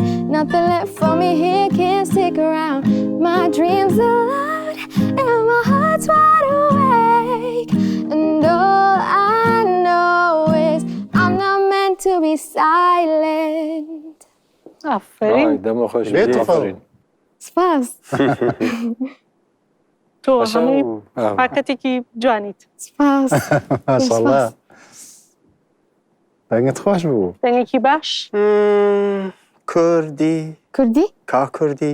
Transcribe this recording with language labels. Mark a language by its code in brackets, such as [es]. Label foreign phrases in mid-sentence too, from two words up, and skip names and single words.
[en] Nothing left for me here, can't stick around. My dreams are loud and my heart's wide awake. And all I know is I'm not meant to be silent. [ckb] آفرین. [fa] دم خوش [en] Beautiful. [ckb] سپاس. تۆ هەمووی پاکەتێکی جوانیت. سپاس. ماشاءالله. دەنگت خۆش بوو. دەنگێکی باش. کوردی کوردی؟ کا کوردی